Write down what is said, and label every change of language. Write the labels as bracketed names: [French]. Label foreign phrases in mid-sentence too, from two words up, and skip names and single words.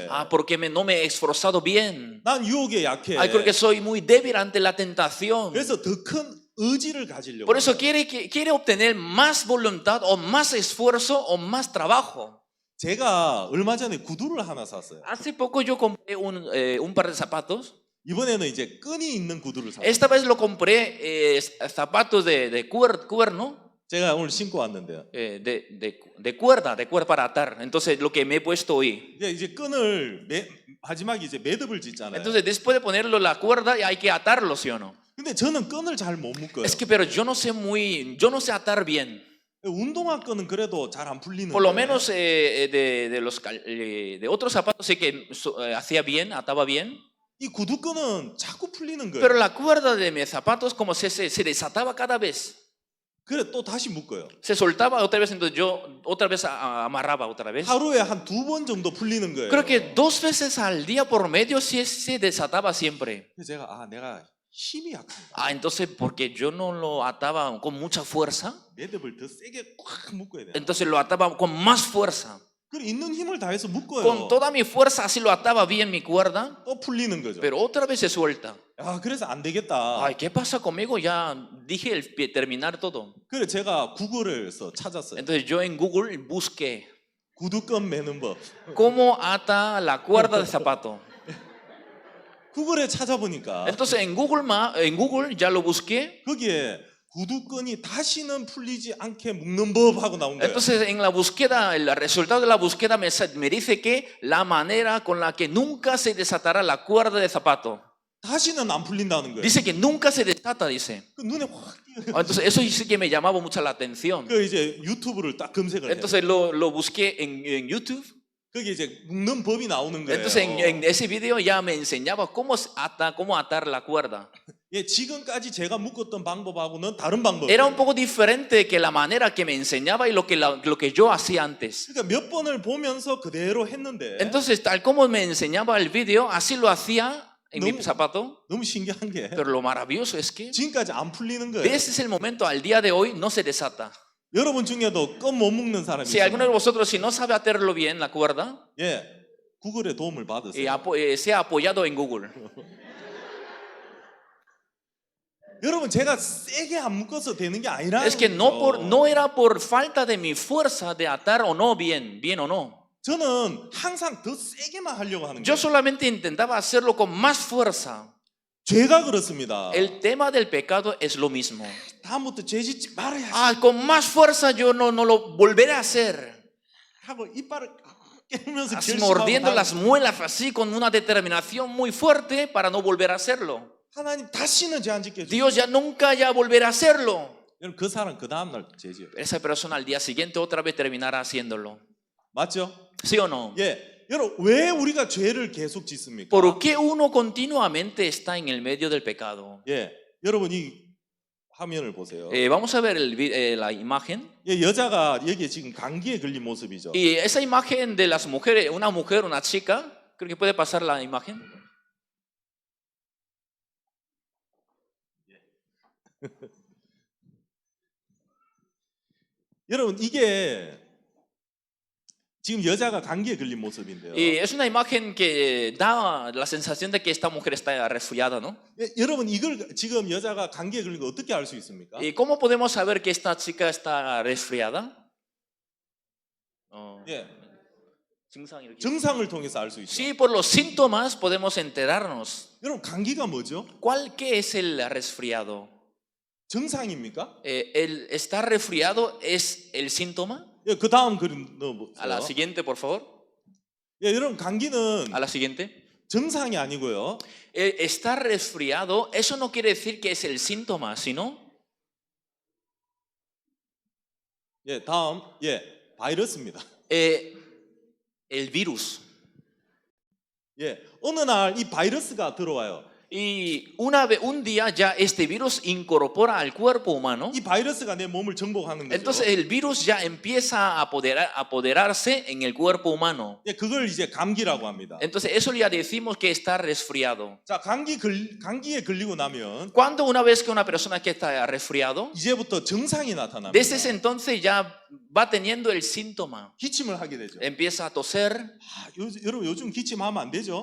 [Spanish] Ah, porque no me he esforzado bien. [Korean] 난 유혹에 약해. [Spanish] Ay, porque soy muy débil ante la tentación. [Korean] 그래서 더 큰 의지를 가지려고. [Spanish] Por eso quiere obtener más voluntad o más esfuerzo o más trabajo. [Korean] 제가 얼마 전에 구두를 하나 샀어요. [Spanish] Hace poco yo compré un par de zapatos. [Korean] 이번에는 이제 끈이 있는 구두를 샀어요. [Spanish] Esta vez lo compré zapatos de cuerno. [Korean] 제가 오늘 신고 왔는데요. [Spanish] De cuerda para atar. Entonces lo que me he puesto hoy. [Korean] 이제 끈을 마지막에 이제 매듭을 짓잖아요. [Spanish] Entonces después de ponerlo la cuerda hay que atarlo, ¿sí o no? [Korean] 근데 저는 끈을 잘 못 묶어요. [Spanish] Es que pero yo no sé atar bien. [Korean] 운동화 끈은 그래도 잘 안 풀리는데. [Spanish] Por lo menos de otros zapatos sé que hacía bien, ataba bien. [Korean] 이 구두 끈은 자꾸 풀리는 거예요. [Spanish] Pero la cuerda de mis zapatos como se desataba cada vez. [Korean] 그래 또 다시 묶어요. [Spanish] Se soltaba otra vez, entonces yo otra vez amarraba otra vez. [Korean] 하루에 한 2번 정도 풀리는 거예요. [Spanish] Creo que 2 veces al día por medio se desataba siempre. [Korean] 그래서 제가 내가 힘이 약한가. [Spanish] Ah, entonces porque yo no lo ataba con mucha fuerza, [Korean] 매듭을 더 세게 꽉 묶어야 돼. [Spanish] entonces lo ataba con más fuerza. [Korean] 그래 있는 힘을 다해서 묶어요. [Spanish] Con toda mi fuerza así lo ataba bien mi cuerda, [Korean] 또 풀리는 거죠. [Spanish] pero otra vez se suelta. [Korean] 그래서 안 되겠다. [Spanish] Ay, ¿qué pasa conmigo? Ya dije terminar todo. [Korean] 그래 제가 구글에서 찾았어요. [Spanish] Entonces yo en Google busqué [Korean] 구두끈 매는 법. [Spanish] cómo ata la cuerda de zapato. [Korean] 구글에 찾아보니까 [Spanish] Entonces en Google ya lo busqué. [Korean] 거기에 구두끈이 다시는 풀리지 않게 묶는 법하고 나온 거예요. [Spanish] Entonces en la búsqueda, el resultado de la búsqueda me dice que la manera con la que nunca se desatará la cuerda de zapato. [Korean] 다시는 안 풀린다는 거예요. [Spanish] Dice que nunca se desata, dice. [Korean] 그 눈에 확 띄어요. [Spanish] Entonces eso sí que me llamaba mucho la atención. [Korean] 그 이제 유튜브를 딱 검색을 해요. [Spanish] Entonces lo busqué en YouTube. [Korean] 거기 이제 묶는 법이 나오는 거예요. [Spanish] Entonces en ese video ya me enseñaba cómo atar la cuerda. [Korean] 예, 지금까지 제가 묶었던 방법하고는 다른 방법. [Spanish] Era un poco diferente que la manera que me enseñaba y lo que yo hacía antes. [Korean] 그러니까 몇 번을 보면서 그대로 했는데 [Spanish] Entonces tal como me enseñaba el video, así lo hacía en mi No. zapato. [Korean] 너무 신기한 게 [Spanish] Pero lo maravilloso es que [Korean] 지금까지 안 풀리는 거예요. [Spanish] desde ese momento al día de hoy no se desata. [Korean] 여러분 중에도 끈 못 묶는 사람이 [Spanish] Si alguno de [Korean] 있어요. [Spanish] vosotros si no sabe atarlo bien la cuerda, [Korean] 예, 구글의 도움을 받으세요. [Spanish] sea apoyado en Google. [Korean] 여러분 제가 세게 안 묶어서 되는 게 아니라 [Spanish] Es que no era por falta de mi fuerza de atar o no bien o no. [Korean] 저는 항상 더 세게만 하려고 하는 [Spanish] Yo [Korean] 거예요. [Spanish] solamente intentaba hacerlo con más fuerza. [Korean] 죄가 그렇습니다. [Spanish] El tema del pecado es lo mismo. [Korean] 다음부터 죄 짓지 말아야지 [Spanish] Con más fuerza yo no lo volveré a hacer. [Korean] 하고 이빨을 깨물면서 [Spanish] Así [Korean] 결심하고 [Spanish] mordiendo las muelas así con una determinación muy fuerte para no volver a hacerlo. [Korean] 하나님 다시는 죄 안 짓게 해주세요. [Spanish] Dios ya nunca ya volverá a hacerlo. [Korean] 여러분 그 사람 그 다음 날 죄지어요. [Spanish] Esa persona al día siguiente otra vez terminará haciéndolo. [Korean] 맞죠? [Spanish] ¿Sí o no? [Korean] 예, 여러분 왜 우리가 죄를 계속 짓습니까? [Spanish] ¿Por qué uno continuamente está en el medio del pecado? [Korean] 예, 여러분 이 화면을 보세요. [Spanish] Vamos a ver la imagen. [Korean] 예, 여자가 여기에 지금 감기에 걸린 모습이죠. [Spanish] Y esa imagen de las mujeres, una chica, creo que puede pasar la imagen. [Korean] 여러분 이게 지금 여자가 감기에 걸린 모습인데요. [Spanish] Y es una imagen que da la sensación de que esta mujer está resfriada, ¿no? [Korean] 예, 여러분 이걸 지금 여자가 감기에 걸린 거 어떻게 알 수 있습니까? [Spanish] ¿Y cómo podemos saber que esta chica está resfriada? [Korean] 예, 증상 이렇게. 증상을 통해서 알 수 있죠. [Spanish] Sí, por los síntomas podemos enterarnos. [Korean] 여러분 감기가 뭐죠? [Spanish] ¿Qué es el resfriado? [Korean] 증상입니까? [Spanish] ¿El estar resfriado es el síntoma? [Korean] 예, 그 다음 그림 넣어보세요. [Spanish] A la siguiente, por favor. [Korean] 예, 여러분 감기는 [Spanish] A la siguiente. [Korean] 증상이 아니고요. [Spanish] Estar resfriado, eso no quiere decir que es el síntoma, sino [Korean] 예, 다음 바이러스입니다. [Spanish] el virus. [Korean] 예, 어느 날 이 바이러스가 들어와요. [Spanish] Y un día ya este virus incorpora al cuerpo humano. [Korean] 이 바이러스가 내 몸을 정복하는 거죠. [Spanish] Entonces el virus ya empieza a apoderarse en el cuerpo humano. [Korean] 예, 그걸 이제 감기라고 합니다. [Spanish] Entonces eso ya decimos que está resfriado. [Korean] 자, 감기에 걸리고 나면 [Spanish] Cuando una vez que una persona que está resfriado, [Korean] 이제부터 증상이 나타납니다. [Spanish] desde ese entonces ya va teniendo el síntoma. [Korean] 기침을 하게 되죠. [Spanish] Empieza a toser, [Korean] 여러분 요즘 기침하면 안 되죠?